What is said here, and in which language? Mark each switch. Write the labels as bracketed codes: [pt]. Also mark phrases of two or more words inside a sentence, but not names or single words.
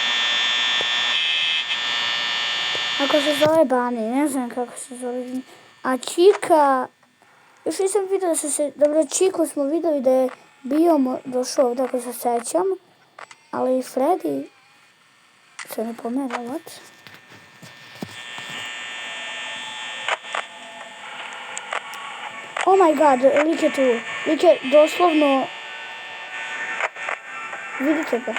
[bs] Ako se zove Bani, ne znam kako se zove. A Čika, još nisam vidio da se... Dobro, Čiku smo vidjeli da je bio došao ovdje ako se sećam. Ali Freddy se ne pomjera, what? [en] Oh my god, [bs] lik je tu. Lik je doslovno... Vidite ga.